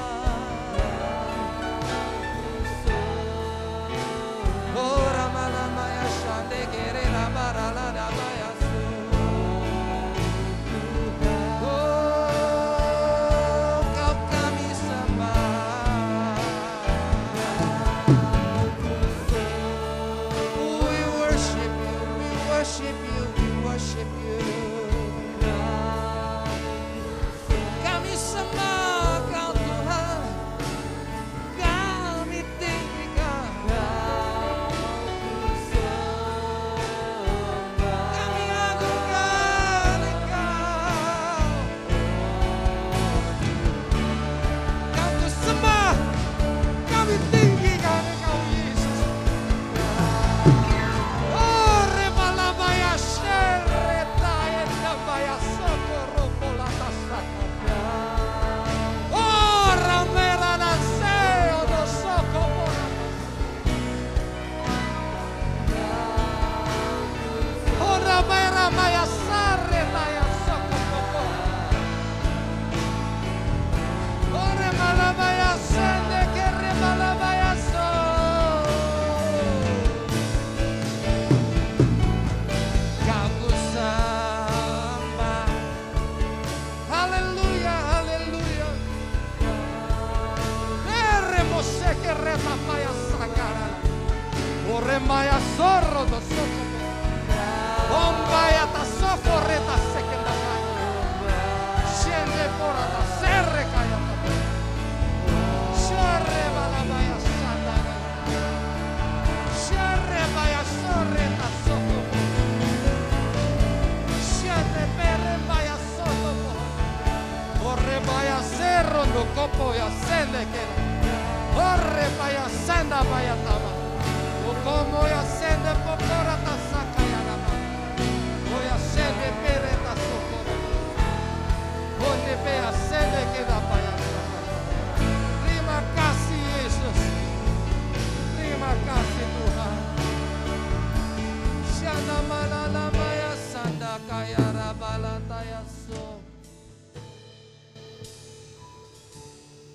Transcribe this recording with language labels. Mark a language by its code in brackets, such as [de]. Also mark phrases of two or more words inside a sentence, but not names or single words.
[id] Oh Rama ya Shande Kere Rabarala Dabaya Su. Oh Kau kami sembah. [en] We worship You, we worship You, we worship You. [id] Kami sembah Kau Tuhan, kami tinggikan, kami agungkan Engkau. Kau ku sembah, kami tinggikan Engkau Yesus. Oh rebalabaya shereta endabaya sokoro polata saka. Oh ramera na seo do soko polata. Oh ramera maya sareta ya soko polata. Oh rebalabaya sende ke rebalabaya so. Kau ku sembah. Haleluya, haleluya. Eremose que remapaya sagara. Oremaya sorro do soko. Ombaya ta soko reta sekendakaya. Shende pora ta serre kaya ta. Shere balabaya sandara. Shere baya sorre ta soko. Shende pere baya soko. Orre baya serro do copo ya sende que. Orre baya senda baya tama. O como ya sende pokora ta sakaya nama. O ya sende pere ta soko. Onde bea sende que da baya. Terima kasih Yesus. Terima kasih Tuhan. Shanda malala maya sanda kaya rabalata ya so.